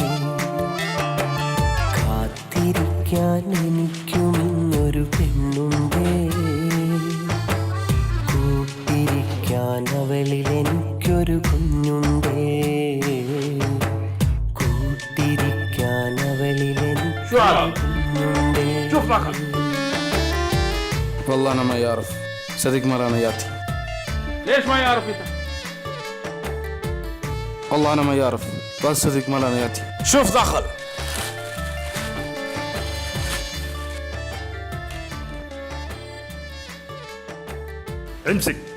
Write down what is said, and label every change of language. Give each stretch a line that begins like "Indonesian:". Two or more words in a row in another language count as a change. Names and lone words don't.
Malayalam: കാത്തിരിക്കാൻ എനിക്കും ഇന്നൊരു പെണ്ണുണ്ടേ, കൂട്ടിരിക്കാൻ അവളിൽ എനിക്കൊരു കുഞ്ഞുണ്ടേ, കൂട്ടിരിക്കാൻ അവളിൽ എനിക്കൊരു കുഞ്ഞുണ്ടേ.
Arabic: والله انا ما يعرف صدق مرة انا ياتي. ليش ما يعرف انت؟ والله انا ما يعرف بس صدق مرة انا ياتي. شوف دخل. امسك.